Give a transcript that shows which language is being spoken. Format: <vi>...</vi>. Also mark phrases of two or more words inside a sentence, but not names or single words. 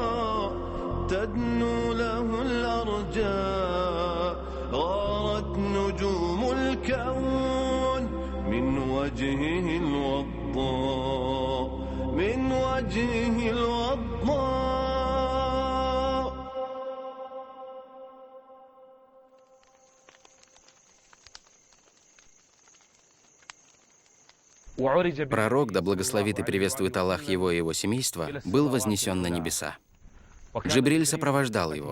<ar>تدنو له الأرجاء غارت نجوم الكون من وجهه الوضاء من وجهه الوضاء.</ar> <ru>Пророк, да благословит и приветствует Аллах его и его семейство, был вознесен на небеса. Джибриль сопровождал его.</ru>